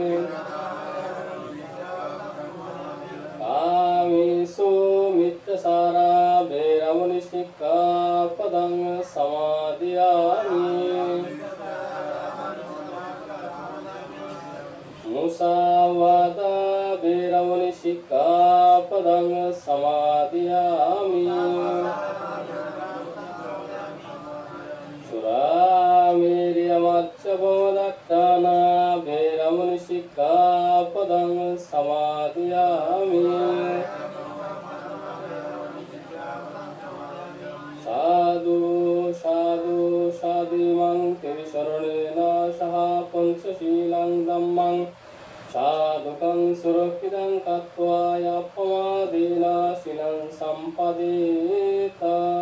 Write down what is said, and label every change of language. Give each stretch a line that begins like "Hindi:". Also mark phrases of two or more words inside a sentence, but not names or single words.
Pali: কামেষু মিথ্যাচারা ভৈরমণি সিক্খাপদং সমাদিয়ামি। মুসাওয়াদা ভৈরমণি সিক্খাপদং Sikkhapadang Samadhiyami Suramirya Macchapamadatthana Veramani Sikkhapadang Samadhiyami Sadhu sadhu sadhimang kevisaranena saha panchasilang dhammang sadhukang surakkhidang kattva yappamadena silang sampadeta